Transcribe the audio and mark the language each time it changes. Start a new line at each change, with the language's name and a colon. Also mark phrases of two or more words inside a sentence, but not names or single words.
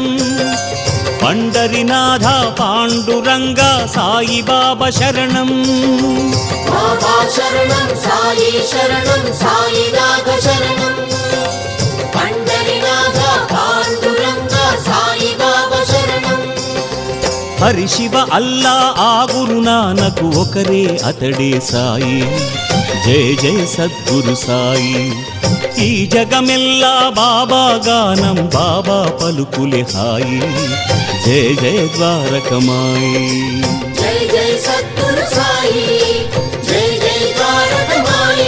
Sanskrit: पंडरीनाथ पांडुरंग साई बाबा शरणं। बाबा शरणं साई शरणं साईनाथ शरणं। पंडरीनाथ पांडुरंग साई बाबा शरणं।
Telugu: हरि शिव अल्ला आ गुरुनानक ఒకరే అతడే సాయి। జయ జయ సద్గురు సాయి। ఈ జగమెల్లా బాబా గానం బాబా పలుకులే హాయి। జయ జయ ద్వారకమాయి। జయ జయ సద్గురు సాయి జయ జయ ద్వారకమాయి।